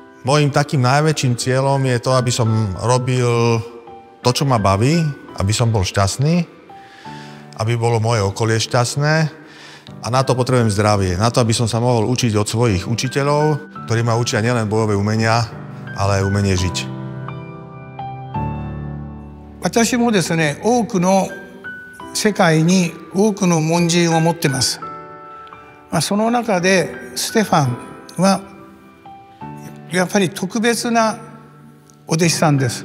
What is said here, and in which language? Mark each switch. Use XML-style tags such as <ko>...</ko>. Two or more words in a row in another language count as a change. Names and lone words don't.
<sk>Mojím takým najväčším cieľom je to, aby som robil to, čo ma baví, aby som bol šťastný, aby bolo moje okolie šťastné a na to potrebujem zdravie. Na to, aby som sa mohol učiť od svojich učiteľov, ktorí ma učia nielen bojové umenia, ale aj umenie žiť.</sk> <ja>私もですね、多くの世界に多くの門人を持ってます。その中でステファンはやっぱり特別なお弟子さんです。</ja>